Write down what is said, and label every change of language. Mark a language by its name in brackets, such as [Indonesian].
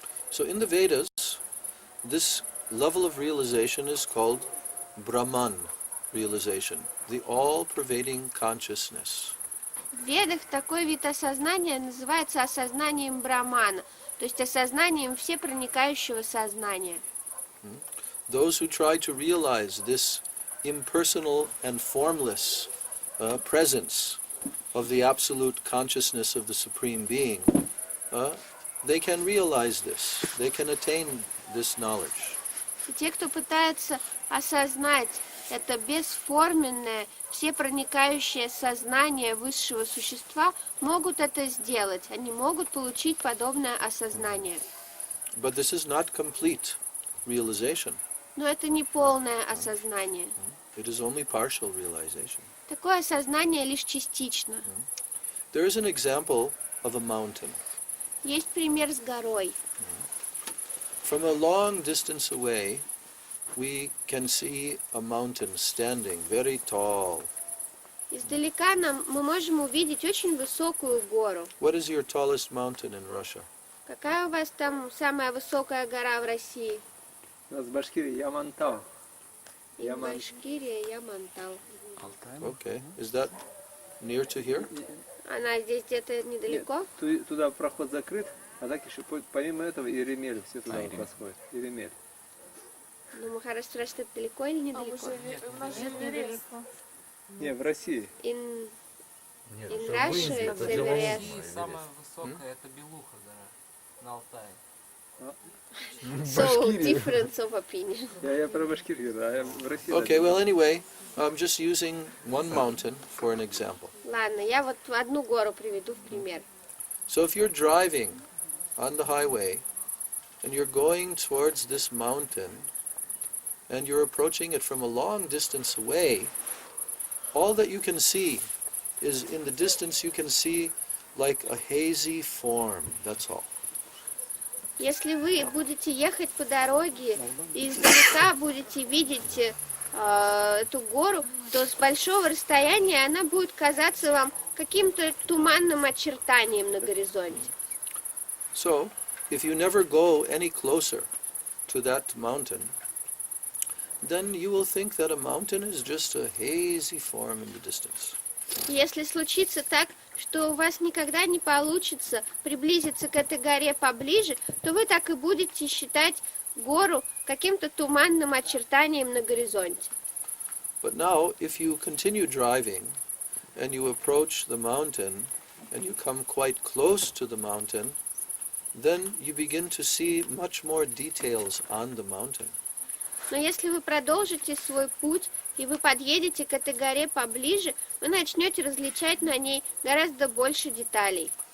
[English] So in the Vedas, this level of realization is called Brahman realization, the all-pervading consciousness. [Russian] В Ведах такой вид осознания называется осознанием Брахмана, то есть осознанием всепроникающего сознания. [English] Those who try to realize this impersonal and formless presence of the absolute consciousness of the Supreme Being, they can realize this, they can attain this knowledge. [Russian] И те, кто пытается осознать это бесформенное, всепроникающее сознание высшего существа, могут это сделать. Они могут получить подобное осознание. [English] But this is not complete realization. [Russian] Но это не полное осознание. [English] It is only partial realization. [Russian] Такое осознание лишь частично. [English] There is an example of a mountain. [Russian] Есть пример с горой. [English] From a long distance away, we can see a mountain standing very tall. [Russian] Издалека мы можем увидеть очень высокую гору. [English] What is your tallest mountain in Russia? [Russian] Какая у вас там самая высокая гора в России? У нас в Башкирии Ямантау. [English] In Башкирия, Ямантау. Okay. Is that near to here? [Russian] Она здесь где-то недалеко? Туда проход закрыт, а так еще помимо этого и Ремель все туда вот восходит. И Ремель. Ну, Махараш спрашивает, это далеко или недалеко? У нас же Эверест. Не, в России. [English] In Russia it's Everest. [Russian] Самая высокая это Белуха гора на Алтае. [English] So, difference of opinion. [Russian] Я про Башкирию, да, я в России. [English] Okay, well anyway, I'm just using one mountain for an example. [Russian] Ладно, я вот одну гору приведу в пример. [English] So if you're driving on the highway and you're going towards this mountain and you're approaching it from a long distance away, all that you can see is in the distance you can see like a hazy form, that's all. [Russian] Если вы будете ехать по дороге и издалека будете видеть эту гору, то с большого расстояния она будет казаться вам каким-то туманным очертанием на горизонте. [English] So, if you never go any closer to that mountain, then you will think that a mountain is just a hazy form in the distance. [Russian] Если случится так, что у вас никогда не получится приблизиться к этой горе поближе, то вы так и будете считать гору каким-то туманным очертанием на горизонте. [English] But now, if you continue driving and you approach the mountain and you come quite close to the mountain, then you begin to see much more details on the mountain. [Russian] Но если вы продолжите свой путь и вы подъедете к этой горе поближе, вы начнете различать на ней гораздо больше деталей.